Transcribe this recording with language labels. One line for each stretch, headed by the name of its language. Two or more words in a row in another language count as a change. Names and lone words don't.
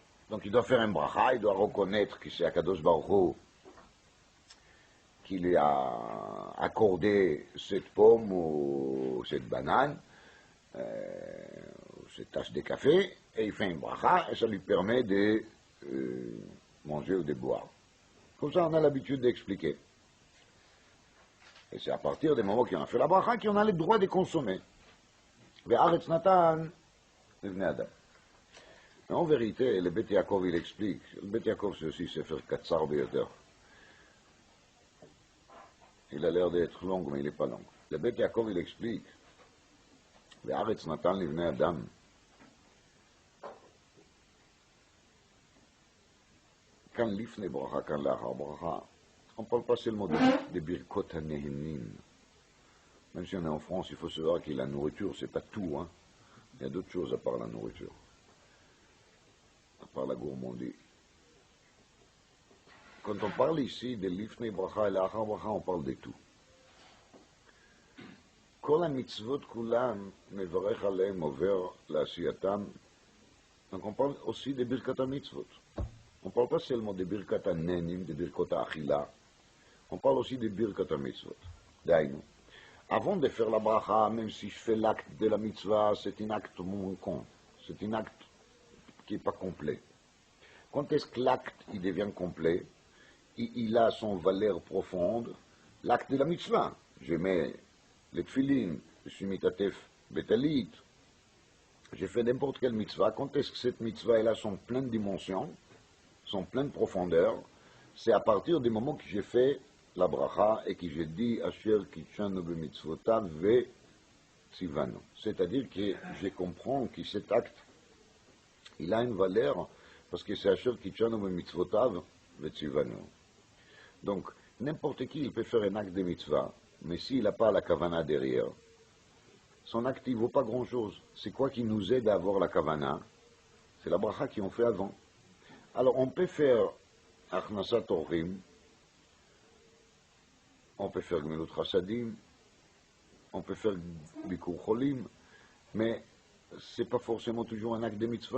French: Donc il doit faire un bracha, il doit reconnaître que c'est Akadosh Baruch Hu qui lui a accordé cette pomme ou cette banane, ou cette tasse de café, et il fait un bracha, et ça lui permet de manger ou de boire. Comme ça, on a l'habitude d'expliquer. Et c'est à partir des moments qu'on a fait la bracha qu'on a le droit de consommer.
Hebrew: והארץ נתן לבני אדם.
French: Mais en vérité, le Bet Yaakov, il explique. Le Bet Yaakov, c'est aussi
Hebrew: ספר קצר ביותר.
French: Il a l'air d'être long, mais il n'est pas long. Le Bet Yaakov, il explique.
Hebrew: והארץ נתן לבני אדם.
French: Quand l'ifne bracha, quand l'achar bracha, on ne parle pas seulement de
Hebrew: ברכות הנהנין.
French: Même si on est en France, il faut savoir que la nourriture, c'est pas tout. Hein. Il y a d'autres choses à part la nourriture, à part la gourmandise. Quand on parle ici de l'ifne bracha et l'achar bracha, on parle de tout.
Hebrew: כל המצוות כולם מברך עליהם עובר לעשייתם.
French: Donc on parle aussi de
Hebrew: ברכת מצוות.
French: On ne parle pas seulement de
Hebrew: ברכת נהנין,
French: de
Hebrew: ברכת אכילה.
French: On parle aussi de
Hebrew: ברכת מצוות.
French: D'ailleurs, avant de faire la bracha, même si je fais l'acte de la mitzvah, c'est un acte manquant. C'est un acte qui n'est pas complet. Quand est-ce que l'acte il devient complet, il a son valeur profonde, l'acte de la mitzvah. Je mets les tfilin, je suis
Hebrew: מתעטף בטלית,
French: j'ai fait n'importe quelle mitzvah. Quand est-ce que cette mitzvah elle a son pleine dimension, son pleine profondeur, c'est à partir du moment que j'ai fait la bracha et que j'ai dit
Hebrew: אשר קדשנו במצותיו וצונו.
French: C'est-à-dire que je comprends que cet acte, il a une valeur parce que c'est
Hebrew: אשר קדשנו במצותיו וצונו.
French: Donc, n'importe qui, il peut faire un acte de mitzvah, mais s'il n'a pas la kavana derrière, son acte, il ne vaut pas grand-chose. C'est quoi qui nous aide à avoir la kavana? C'est la bracha qu'on fait avant. Alors, on peut faire
Hebrew: הכנסת אורחים,
French: on peut faire
Hebrew: גמילות חסדים,
French: on peut faire
Hebrew: ביקור חולים,
French: mais ce n'est pas forcément toujours un acte de mitzvah.